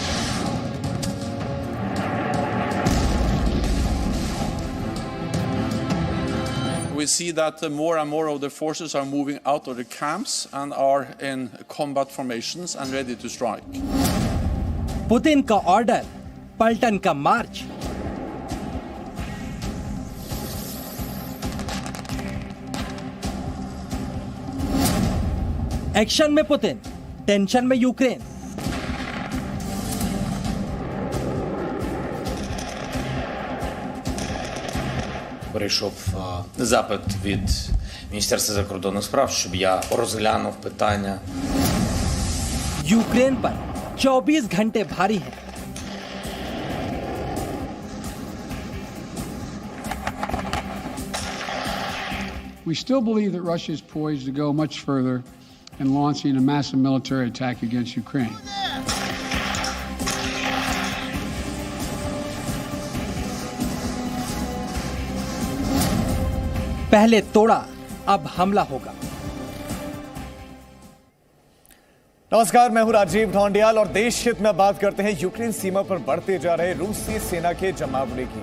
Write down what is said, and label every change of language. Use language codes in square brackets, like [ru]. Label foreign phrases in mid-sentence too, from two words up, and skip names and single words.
[en] We see that more and more of the forces are moving out of the camps and are in combat formations and ready to strike. [hi] पुतिन का ऑर्डर, पलटन का मार्च। एक्शन में पुतिन, टेंशन में यूक्रेन। [uk] Прийшов запит від Міністерства закордонних справ, щоб я розглянув питання. [hi] यूक्रेन पर 24 घंटे भारी है। [en] We still believe that Russia is poised to go much further in launching a massive military attack against Ukraine. [hi] पहले तोड़ा, अब हमला होगा। नमस्कार, मैं हूं राजीव ढोंडियाल और देश हित में बात करते हैं यूक्रेन सीमा पर बढ़ते जा रहे रूसी सेना के जमावड़े की।